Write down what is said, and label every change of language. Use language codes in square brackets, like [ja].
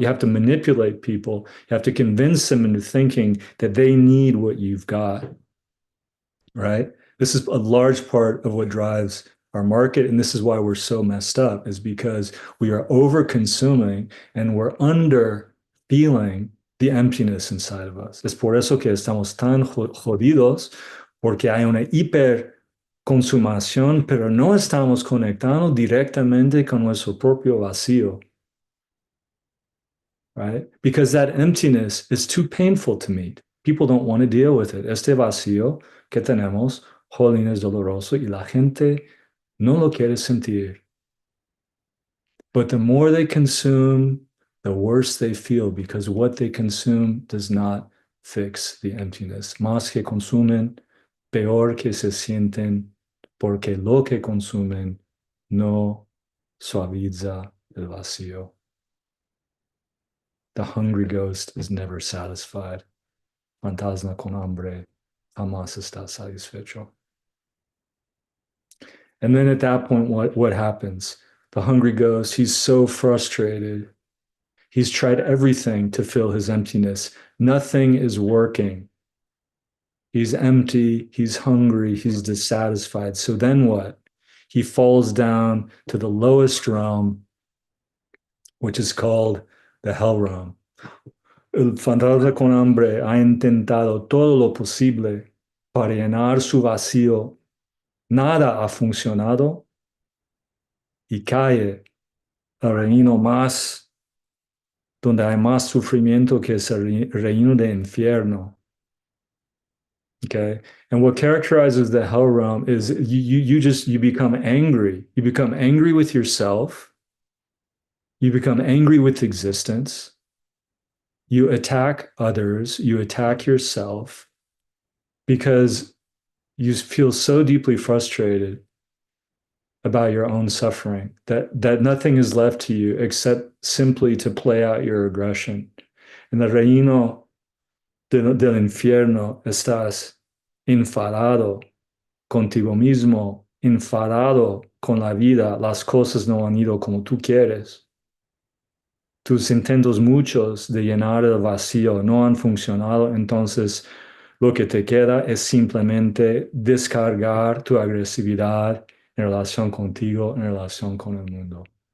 [en] You have to manipulate people. You have to convince them into thinking that they need what you've got, right? This is a large part of what drives our market. And this is why we're so messed up, is because we are over consuming and we're under feeling the emptiness inside of us. [es] Es por eso que estamos tan jodidos, porque hay una hiperconsumación, pero no estamos conectando directamente con nuestro propio vacío, [en] right? Because that emptiness is too painful to meet. People don't want to deal with it. [es] Este vacío que tenemos, jolín, es doloroso y la gente no lo quiere sentir. [en] But the more they consume, the worse they feel because what they consume does not fix the emptiness. [es] Más que consumen, peor que se sienten, porque lo que consumen no suaviza el vacío. [en] The hungry ghost is never satisfied. [es] Fantasma con hambre jamás está satisfecho. [en] And then at that point, what happens? The hungry ghost, he's so frustrated. He's tried everything to fill his emptiness. Nothing is working. He's empty, he's hungry, he's dissatisfied. So then what? He falls down to the lowest realm, which is called the hell realm. [es] El fantasma con hambre ha intentado todo lo posible para llenar su vacío. Nada ha funcionado y cae al reino más, donde hay más sufrimiento que es el reino de infierno. [en] Okay. And what characterizes the hell realm is you become angry. You become angry with yourself. You become angry with existence. You attack others. You attack yourself because you feel so deeply frustrated about your own suffering that nothing is left to you except simply to play out your aggression. In the [es] reino del infierno estás enfadado contigo mismo, enfadado con la vida, las cosas no han ido como tú quieres. Tus intentos muchos de llenar el vacío no han funcionado, entonces lo que te queda es simplemente descargar tu agresividad en relación contigo, en relación con el mundo.